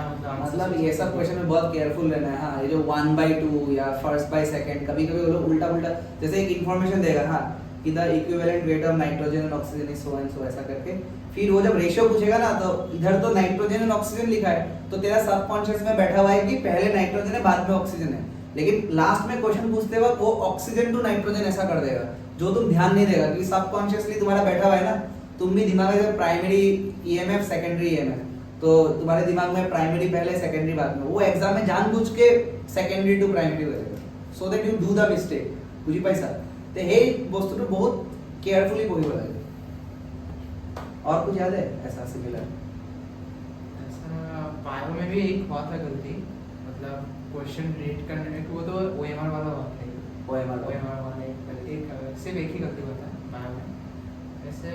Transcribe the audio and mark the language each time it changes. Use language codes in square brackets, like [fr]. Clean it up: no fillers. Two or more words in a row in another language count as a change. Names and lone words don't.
[hi] मतलब ये सब क्वेश्चन में बहुत केयरफुल रहना है। हाँ ये जो 1/2 या 1/2 कभी कभी वो लोग उल्टा उल्टा जैसे एक इन्फॉर्मेशन देगा हाँ कि [en] the equivalent weight of nitrogen and oxygen is so and so [hi] ऐसा करके, फिर वो जब रेशियो पूछेगा ना तो इधर तो [en] nitrogen and oxygen [hi] लिखा है तो तेरा सबकॉन्शियस में बैठा हुआ है कि पहले नाइट्रोजन है बाद में ऑक्सीजन है, लेकिन लास्ट में क्वेश्चन पूछते वक्त वो [en] oxygen to nitrogen [hi] ऐसा कर देगा जो तुम ध्यान नहीं देगा क्योंकि सबकॉन्शियसली तुम्हारा बैठा हुआ है ना। तुम भी दिमाग में प्राइमरी EMF सेकेंडरी EMF, तो तुम्हारे दिमाग में प्राइमरी पहले सेकेंडरी बाद में, वो एग्जाम में जानबूझ के [en] secondary to primary [hi] करेगा [en] so that you do the mistake [as] বুঝি পাইছা। তো হে বস্তুটো বহুত কেয়াৰফুলি পঢ়িব লাগে। [hi] और कुछ याद है ऐसा सिमिलर? ऐसा बायो में भी एक हुआ था गलती, मतलब क्वेश्चन रीड करने को, वो तो OMR वाला हुआ था। OMR वाला एक गलती, सिर्फ एक ही गलती हुआ था बायो में ऐसे।